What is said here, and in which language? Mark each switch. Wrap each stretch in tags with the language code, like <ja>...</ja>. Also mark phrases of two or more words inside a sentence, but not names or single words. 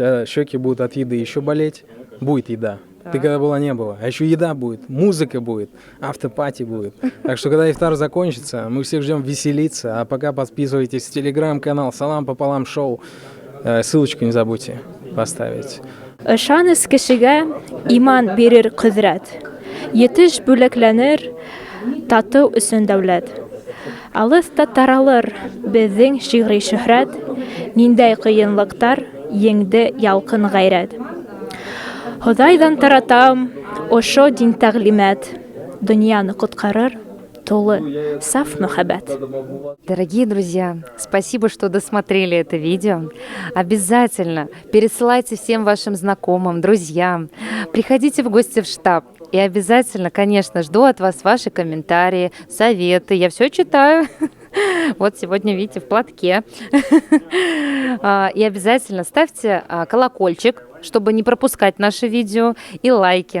<ru>Щеки будут от еды еще болеть. Будет еда. Ты когда была, не было. А еще еда будет, музыка будет, автопати будет. Так что, когда ифтар закончится, мы всех ждем веселиться. А пока подписывайтесь в телеграм-канал «Салам пополам шоу». Ссылочку не забудьте поставить.</ru> <tt>Ышаныс кешегә иман бирер құҙрәт. Етеш бүләкләнер, тату өсөн дәүләт. Алыста таралыр безнең шигъри шөһрәт, ниндәй кыенлыктар еңде ялкын гайрәт. Ходайдан таратам ошо дин тәгълимат, дөньяны коткарыр тулы саф мөхәббәт.</tt> <ru>Дорогие друзья, спасибо, что досмотрели это видео. Обязательно пересылайте всем вашим знакомым, друзьям. Приходите в гости в штаб. И обязательно, конечно, жду от вас ваши комментарии, советы. Я все читаю. Вот сегодня, видите, в платке. И обязательно ставьте колокольчик, чтобы не пропускать наши видео, и лайки.</ru>